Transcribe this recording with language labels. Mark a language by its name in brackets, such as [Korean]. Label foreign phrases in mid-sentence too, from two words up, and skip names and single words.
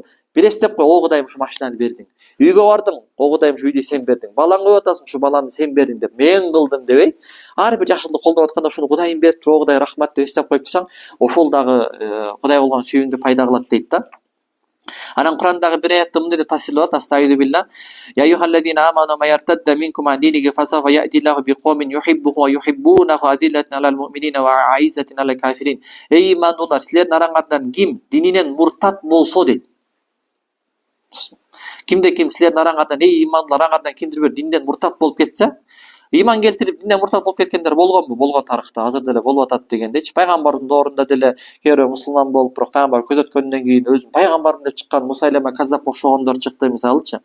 [Kyrgyz] Бир эстеп кой, Кудайым ушу машинаны бердиң. Үйгө бардың, Кудайым ушу үйдү сен бердиң. Балаң коюп атасың, ушу баланы сен бердиң деп, мен кылдым дебей, ар бир жакшылык колдоп атканда ушуну Кудайым бериптир, Кудай рахмат деп эстеп коюп турсаң, ошол дагы Кудайга болгон сүйүүңдү пайда кылат дейт да. Анан Курандагы бир аятта мындай деп тасирлеп атат: [Arabic] أستغفر الله. يا أيها الذين آمنوا ما يرتد منكم عن دينه فسوف يأتي الله بقوم يحبهم ويحبونه أذلة على المؤمنين وأعزة على الكافرين. [Kyrgyz] Ey имандуулар, силердин араңардан ким дининен муртат болсо дейт. Кимде ким силердин араңардан, эй имандуулар, араңардан кимдир бир динден муртат болуп кетсе, иман келтирип динден муртат болуп кеткендер болгонбу? Болгон тарыхта, азыр деле болуп атат дегендейчи. Пайгамбардын доорунда деле кээ мусулман болуп, бирок пайгамбар көзөткөндөн кийин өзүн пайгамбармын деп чыккан Мусайлама каззап окшогондор чыкты мисалычы.